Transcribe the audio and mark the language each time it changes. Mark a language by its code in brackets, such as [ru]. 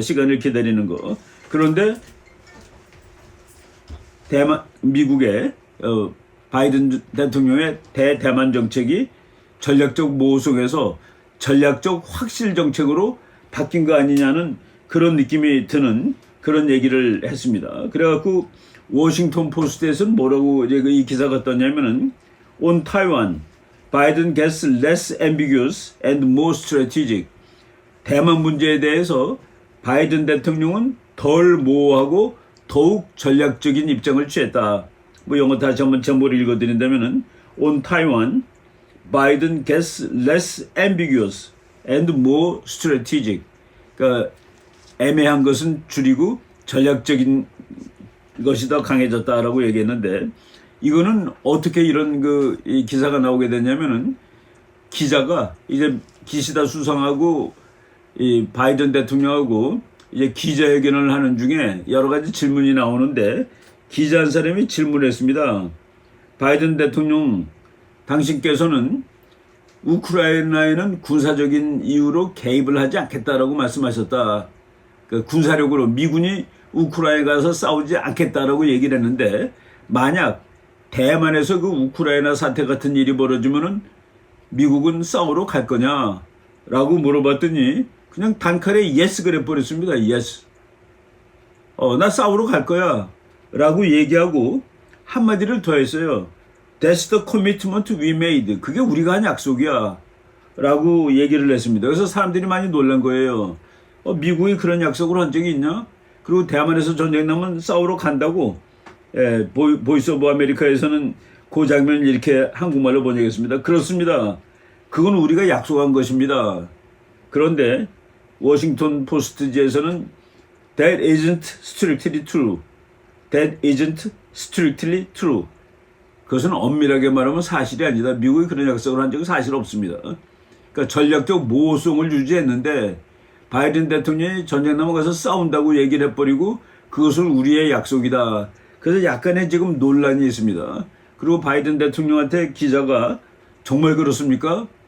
[ko] 시간을 기다리는 거. 그런데 미국의 바이든 대통령의 대대만 정책이 전략적 모호성에서 전략적 확실 정책으로 바뀐 거 아니냐는 그런 느낌이 드는 그런 얘기를 했습니다. 그래갖고 워싱턴 포스트에서는 뭐라고 이제 이 기사가 떴냐면은 [en] On Taiwan, Biden gets less ambiguous and more strategic. [ko] 대만 문제에 대해서 바이든 대통령은 덜 모호하고 더욱 전략적인 입장을 취했다. 뭐 영어 다시 한번 제목을 읽어드린다면은 [en] On Taiwan, Biden gets less ambiguous and more strategic. [ko] 그러니까 애매한 것은 줄이고 전략적인 것이 더 강해졌다라고 얘기했는데 이거는 어떻게 이런 이 기사가 나오게 됐냐면은 기자가 이제 기시다 수상하고 이 바이든 대통령하고 이제 기자회견을 하는 중에 여러 가지 질문이 나오는데 기자 한 사람이 질문했습니다. 바이든 대통령, 당신께서는 우크라이나에는 군사적인 이유로 개입을 하지 않겠다라고 말씀하셨다. 그 군사력으로 미군이 우크라이나에 가서 싸우지 않겠다라고 얘기를 했는데 만약 대만에서 그 우크라이나 사태 같은 일이 벌어지면은 미국은 싸우러 갈 거냐라고 물어봤더니 그냥 단칼에 yes 그래 버렸습니다. [en] yes. [ko] 나 싸우러 갈 거야 라고 얘기하고 한마디를 더 했어요. [en] That's the commitment we made. [ko] 그게 우리가 한 약속이야 라고 얘기를 했습니다. 그래서 사람들이 많이 놀란 거예요. 미국이 그런 약속을 한 적이 있냐? 그리고 대만에서 전쟁 나면 싸우러 간다고. 보이스 오브 아메리카에서는 그 장면을 이렇게 한국말로 번역했습니다. 그렇습니다. 그건 우리가 약속한 것입니다. 그런데 워싱턴 포스트지에서는 [en] That isn't strictly true. That isn't strictly true. [ko] 그것은 엄밀하게 말하면 사실이 아니다. 미국이 그런 약속을 한 적은 사실 없습니다. 그러니까 전략적 모호성을 유지했는데 바이든 대통령이 전쟁 넘어가서 싸운다고 얘기를 해버리고 그것은 우리의 약속이다. 그래서 약간의 지금 논란이 있습니다. 그리고 바이든 대통령한테 기자가 정말 그렇습니까?